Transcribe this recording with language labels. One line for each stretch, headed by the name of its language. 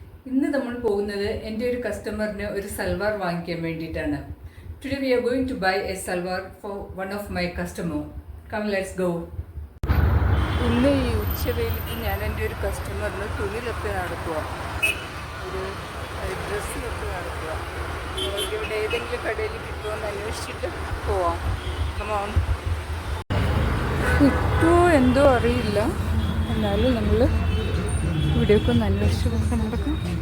Malayalam: ഇന്ന് നമ്മൾ പോകുന്നത് എൻ്റെ ഒരു കസ്റ്റമറിന് ഒരു സൽവാർ വാങ്ങിക്കാൻ വേണ്ടിയിട്ടാണ്.
English: Today we are going to buy a salwar for one of my customer. Come, let's go.
Malayalam: ഇന്ന് ഈ ഉച്ചവേളിക്ക് ഞാൻ എൻ്റെ ഒരു കസ്റ്റമറിന് തുണിലൊക്കെ നടക്കുക, ഒരു ഡ്രസ്സിലൊക്കെ നടക്കുക. ഇവിടെ ഏതെങ്കിലും കടയിൽ കിട്ടുമെന്ന് അന്വേഷിച്ചിട്ട് പോവാം. കമോൺ. കിട്ടുമോ എന്തോ അറിയില്ല, എന്നാലും നമ്മൾ ഇവിടെയൊക്കെ ഒന്ന് അന്വേഷിച്ചൊക്കെ നടക്കും.